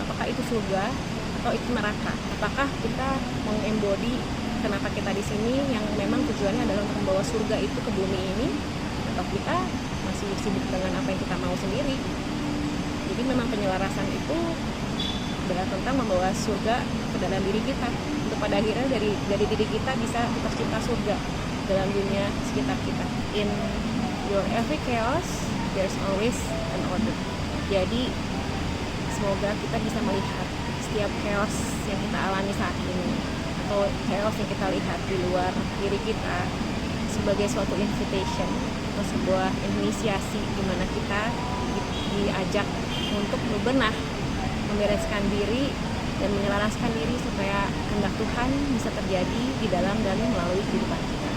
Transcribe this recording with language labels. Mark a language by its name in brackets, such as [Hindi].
[Indonesian] Apakah itu surga atau itu neraka? Apakah kita mengembody kenapa kita di sini, yang memang tujuannya adalah untuk membawa surga itu ke bumi ini, atau kita masih sibuk dengan apa yang kita mau sendiri? Jadi memang penyelarasan itu adalah tentang membawa surga ke dalam diri kita, untuk pada akhirnya dari diri kita bisa tercipta surga dalam dunia sekitar kita. [English] In your every chaos, there's always an order. [Indonesian] Jadi semoga kita bisa melihat setiap chaos yang kita alami saat ini, atau chaos yang kita lihat di luar diri kita, sebagai suatu invitation atau sebuah inisiasi di mana kita diajak untuk berbenah, membereskan diri dan menyelaraskan diri supaya kehendak Tuhan bisa terjadi di dalam dan melalui kehidupan kita.